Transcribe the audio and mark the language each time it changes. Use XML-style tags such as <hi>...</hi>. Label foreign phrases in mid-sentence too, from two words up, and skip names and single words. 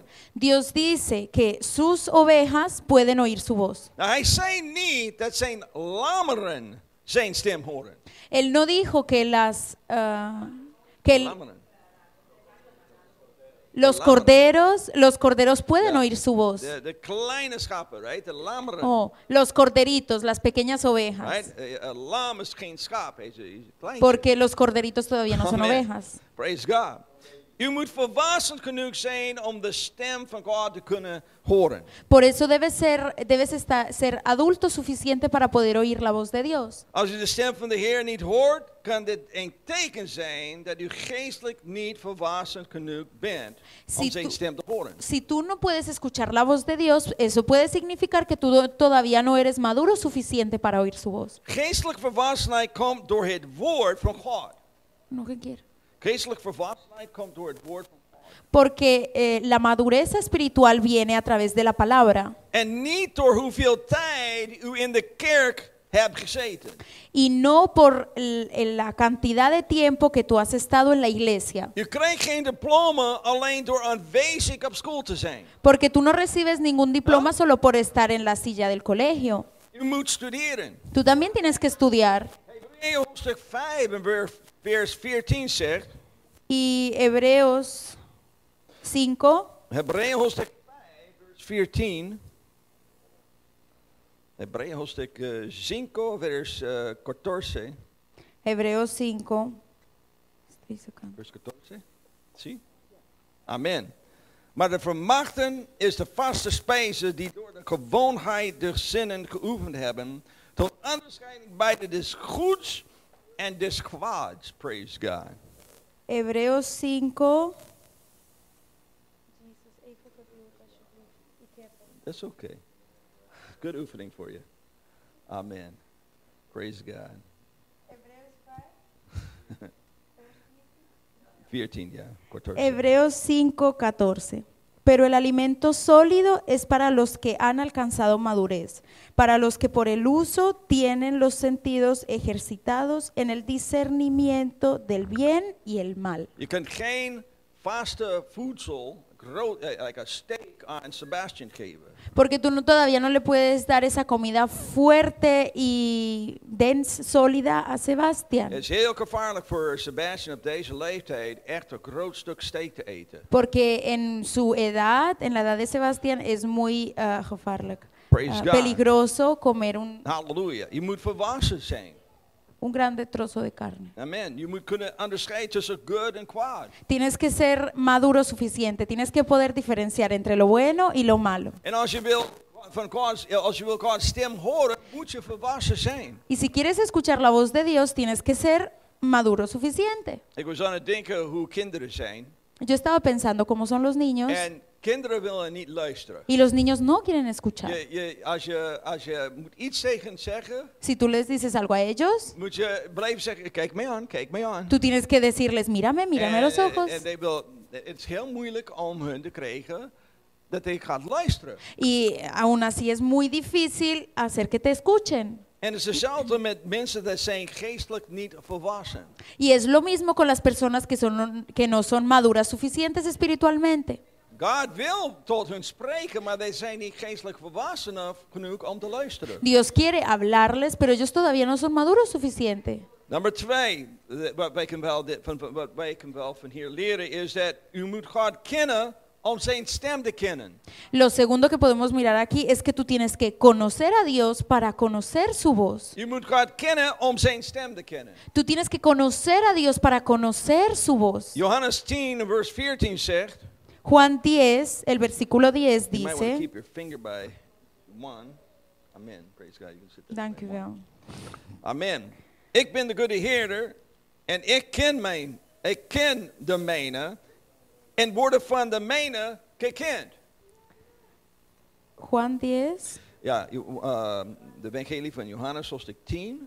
<es>Dios dice que sus ovejas pueden oír su voz.</es> <nl>Nou, hij zei niet dat zijn lammeren zijn stem horen.</nl> <es>Él no dijo que</es> <nl>Lammeren.</nl> <es>los corderos pueden</es> <nl>Ja.</nl> <es>oír su voz.</es> <nl>De kleine schapen, right? De lammeren.</nl> <es>Oh, los corderitos, las pequeñas ovejas.</es> <en>Right?</en> <nl>Een lam is geen schaap. Hij is een kleintje.</nl> <es>Porque los corderitos todavía no son</es> <en>Amen.</en> <es>ovejas.</es> <en>Praise God.</en> <nl>U moet volwassen genoeg zijn om de stem van God te kunnen horen.</nl> <es>Por eso debes ser adulto suficiente para poder oír la voz de Dios.</es> <nl>Als u de stem van de Heer niet hoort, kan dit een teken zijn dat u geestelijk niet volwassen genoeg bent om</nl> <es>Si</es> <nl>zijn</nl> <es>tú-</es> <nl>stem te horen.</nl> <es>Si tú no puedes escuchar la voz de Dios, eso puede significar que tú todavía no eres maduro suficiente para oír su voz.</es> <nl>Geestelijke volwassenheid komt door het woord van God.</nl> <es>No que quiero.</es> <nl>Geestelijke volwassenheid komt door het woord van God.</nl> <es>Porque la madurez espiritual viene a través de la palabra</es> <nl>En niet door hoeveel tijd u in de kerk hebt gezeten.</nl> <es>y no por la cantidad de tiempo que tú has estado en la iglesia.</es> <nl>U krijgt geen diploma alleen door aanwezig op school te zijn.</nl> <es>Porque tú no recibes ningún diploma ¿No? solo por estar en la silla del colegio.</es> <nl>U moet studeren.</nl> <es>Tú también tienes que estudiar.</es> <nl>Hebreeën hoofdstuk 5 en vers 14 zegt.</nl> <es>Y Hebreos 5,</es> <nl>Hebreeën hoofdstuk 5 vers 14. Hebreeën hoofdstuk 5 vers 14.</nl> <es>Hebreos 5. Estoy sacando.</es> <nl>Vers 14. Zie? Amen. Maar de vermachten is de vaste spijze die door de gewoonheid der zinnen geoefend hebben, tot onderscheiding bij des goeds en des kwaads.</nl> <en>Praise God.</en> <es>Hebreos 5.</es> <en>That's okay. Good oefening for you. Amen. Praise God. 14,</en> <nl>ja. 14.</nl> <es>Hebreos 5:14. Pero el alimento sólido es para los que han alcanzado madurez, para los que por el uso tienen los sentidos ejercitados en el discernimiento del bien y el mal.</es> <nl>Je kunt geen vaste voedsel,</nl> <en>like a steak</en> <nl>aan Sebastian geven.</nl> <es>Porque tú todavía no le puedes dar esa comida fuerte y densa, sólida a Sebastián.</es> <nl>Het is heel gevaarlijk voor Sebastian op deze leeftijd echt een groot stuk steak te eten.</nl> <es>Porque en su edad, en la edad de Sebastián, es muy</es> <en>Praise God.</en> <es>peligroso comer un...</es> <nl>Halleluja. Je moet volwassen zijn.</nl> <es>un grande trozo de carne.</es> <en>Amen.</en> <nl>Je moet kunnen onderscheiden tussen good en kwaad.</nl> <es>Tienes que ser maduro suficiente, tienes que poder diferenciar entre lo bueno y lo malo.</es> <nl>En als je wil als je wil Gods stem horen, moet je volwassen zijn.</nl> <es>Y si quieres escuchar la voz de Dios, tienes que ser maduro suficiente.</es> <nl>Ik was aan het denken hoe kinderen zijn.</nl> <es>Yo estaba pensando cómo son los niños</es> <nl>En kinderen willen niet luisteren.</nl> <es>y los niños no quieren escuchar.</es> <nl>Als je moet iets tegen zeggen,</nl> <es>Si tú les dices algo a ellos,</es> <nl>moet je blijven zeggen, kijk mij aan, kijk mij aan.</nl> <es>tú tienes que decirles, mírame, mírame a los ojos.</es> <nl>En het is heel moeilijk om hun te krijgen dat hij gaat luisteren.</nl> <es>Y aún así es muy difícil hacer que te escuchen.</es> <nl>En het is hetzelfde met mensen dat zijn geestelijk niet volwassen.</nl> <es>Y es lo mismo con las personas que no son maduras suficientes espiritualmente.</es> <nl>God wil tot hun spreken, maar zij zijn niet geestelijk volwassen genoeg om te luisteren.</nl> <es>Dios quiere hablarles, pero ellos todavía no son maduros suficiente.</es> <nl>Nummer 2, wat wij kunnen wel van hier leren, is dat u moet God kennen om zijn stem te kennen.</nl> <es>Lo segundo que podemos mirar aquí es que tú tienes que conocer a Dios para conocer su voz.</es> <nl>U moet God kennen om zijn stem te kennen.</nl> <es>Tú tienes que conocer a Dios para conocer su voz.</es> <nl>Johannes 10, vers 14 zegt,</nl> <es>Juan 10, el versículo 10</es> <en>you might want to</en> <es>dice,</es> <en>keep your finger by 1. Amen. Praise God. You can sit there.</en> <nl>dank u wel.</nl> <en>Amen.</en> <nl>Ik ben de goede herder en ik ken de mijne en worden van de mijne gekend.</nl> <es>Juan 10,</es> <nl>Ja, de evangelie van Johannes, hoofdstuk 10,</nl>